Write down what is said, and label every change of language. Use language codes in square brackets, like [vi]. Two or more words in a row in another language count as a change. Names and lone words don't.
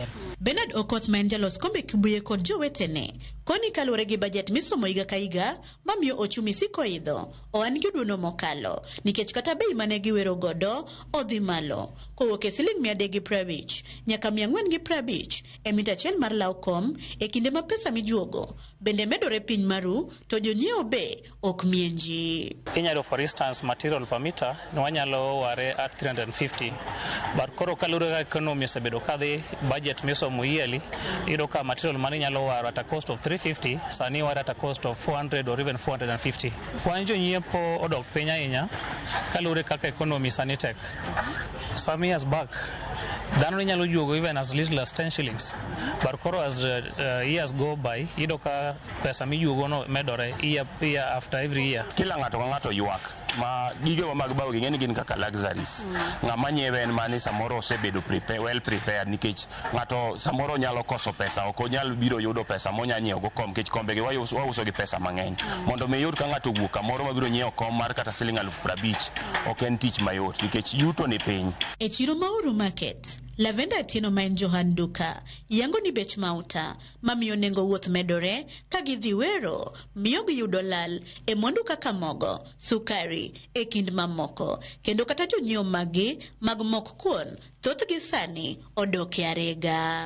[luo] Bernard Okoth ma en jalos kombe Kibuye kod jowetene koni kaluore gi budget misomo higa ka higa mamiyo ochumi siko idho oan gi duono mokalo nikech kata bei mane giwero godo odhi malo kowuok e siling 350 nyaka 450 e mita achiel mar law kom e kinde ma pesa mijuogo bende medore piny maru to jonyiewo be ok mienji. Inyalo [en] for instance material per meter [luo] no wanyalo ware [en] at 350 but [luo] koro kalure ga economy osebedo kadhi budget misomo yearly iro ka material mane nyalo waro [en] at a cost of 350 [luo] sani ware [en] at a cost of 400 or even 450. [luo] Kwan jonyiepo odok piny ahinya kalure kaka economy sani tek. [en] Some years back [luo] dhano nyalo juogo [en] even as little as 10 shillings but koro as years go by [luo] ido ka pesa mijuogo no medore [en] year after every year. [luo] Kila ng'ato ka ng'ato ywak ma gige mag bawo ging'eni gin kaka luxuries. Ng'ama nyiewe en mane samoro osebedo [en] well prepared [luo] nikech ng'ato samoro nyalo koso pesa ok onyal biro yudo pesa monya nyiewo go kom nikech kombe gi wauso gi pesa mang'eny. Mondo me yud ka ng'ato wuok kamoro mabiro nyiewo kom mar kata siling 50,000 ok en tich mayot nikech yuto ni piny. E chiro ma Uhuru Market, Lavenda Atieno ma en Johan Duka yango ni bech mauta mamiyo nengo wuoth medore ka gidhi wero miyo giyudo lal e mwandu kaka mogo, sukari e kind mamoko kendo kata jonyiewo magi mag mok kuon thothgi sani odok e arega.